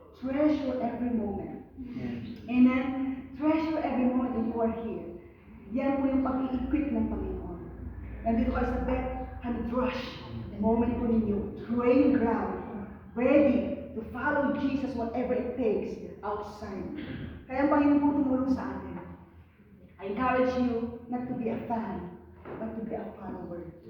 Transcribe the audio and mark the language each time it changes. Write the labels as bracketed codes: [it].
[en] Treasure every moment. Amen? Treasure every moment that you are here. [tl] Yan po yung pag-i-equip ng Panginoon. Nandito kayo sa Beth Rush. Moment po ninyo. Training ground. [en] Ready to follow Jesus whatever it takes outside. [tl] Kaya ang Panginoon po tumulong sa atin. [en] I encourage you not to be a fan, but to be a follower.